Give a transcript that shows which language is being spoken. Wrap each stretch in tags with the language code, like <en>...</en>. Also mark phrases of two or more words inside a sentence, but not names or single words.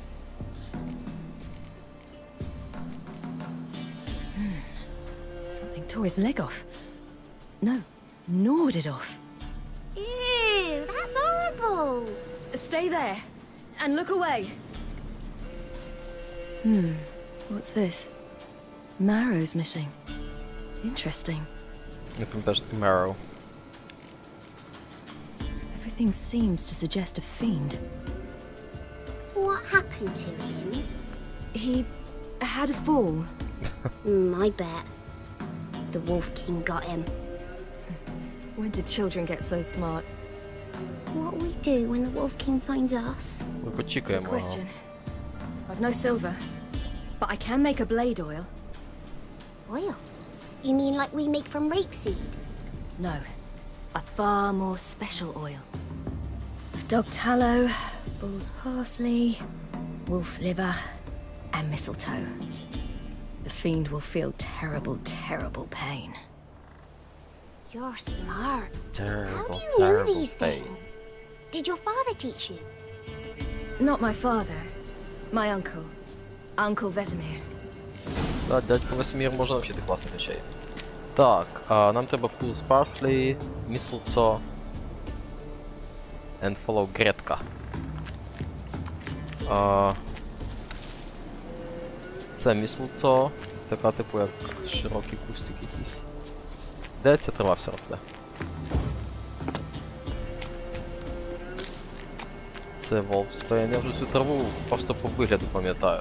<en>Something tore his leg off. No, gnawed it off. Ew, that's horrible. Stay there and look away. What's this? Marrow's missing. Interesting.</en> <uk>Я пам'ятаю, що таке Marrow.</uk> <en>Everything seems to suggest a fiend. What happened to him? He had a fall. I bet. The Wolf King got him. When did children get so smart? What we do when the Wolf King finds us?</en> <uk>Ми почекаємо.</uk> <en>Question. I've no silver, but I can make a blade oil. Oil? You mean like we make from rapeseed? No, a far more special oil. Of dog tallow, bull's parsley, wolf's liver, and mistletoe. The fiend will feel terrible, terrible pain. You're smart. How Terrible, do you know terrible these pain. things? Did your father teach you? Not my father, my uncle. Uncle Vesemir.</en> <uk>Так, дядько Весемір може навчити класних речей. Так, нам треба</uk> <en>full parsley, mistletoe and follow гретка.</en> <uk>Це mistletoe, така типу як широкий кустик якийсь. Де ця трава вся росте? Це Wolfsbane, я вже цю траву просто по вигляду пам'ятаю.</uk>